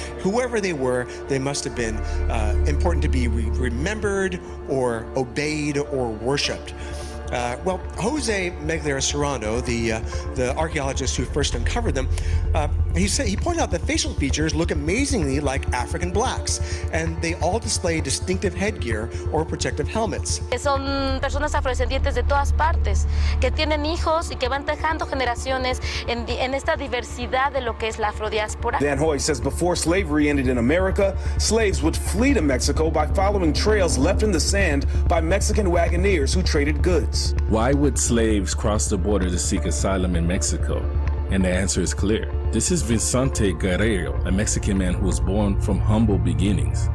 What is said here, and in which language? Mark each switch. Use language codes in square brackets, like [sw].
[en] Whoever they were, they must have been important to be remembered or obeyed or worshipped. Well, Jose Megler Serrano, the archaeologist who first uncovered them, he pointed out that facial features look amazingly like African blacks, and they all display distinctive headgear or protective helmets. [es] Son personas afrodescendientes de todas partes, que tienen hijos y que van dejando generaciones en esta diversidad de lo que es la afrodiáspora. [en] Van Hoy says before slavery ended in America, slaves would flee to Mexico by following trails left in the sand by Mexican wagoneers who traded goods. Why would slaves cross the border to seek asylum in Mexico? And the answer is clear. This is Vicente Guerrero, a Mexican man who was born from humble beginnings.